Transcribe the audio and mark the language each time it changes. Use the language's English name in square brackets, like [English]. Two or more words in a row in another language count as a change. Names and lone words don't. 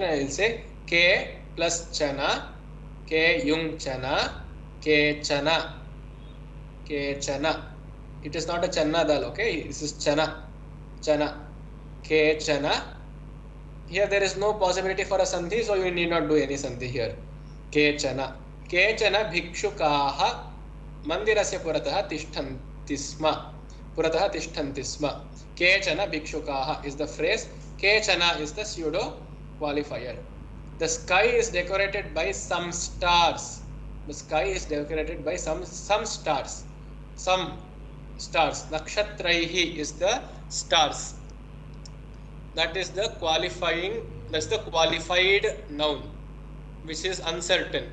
[English] I will say K plus Chana, K yung Chana, K Chana, K Chana. It is not a Channa dal, okay? This is Chana, Chana, K Chana. Here there is no possibility for a sandhi, so you need not do any sandhi here. K Chana. [Sanskrit] केचन भिक्षुकाः मन्दिरस्य पुरतः तिष्ठन्ति स्म. पुरतः तिष्ठन्ति स्म। केचन भिक्षुकाः [English] is the phrase. Kechana is the pseudo qualifier. The sky is decorated by some stars. The sky is decorated by some stars. Some stars. Nakshatraihi is the stars. That is the that's the qualified noun, which is uncertain.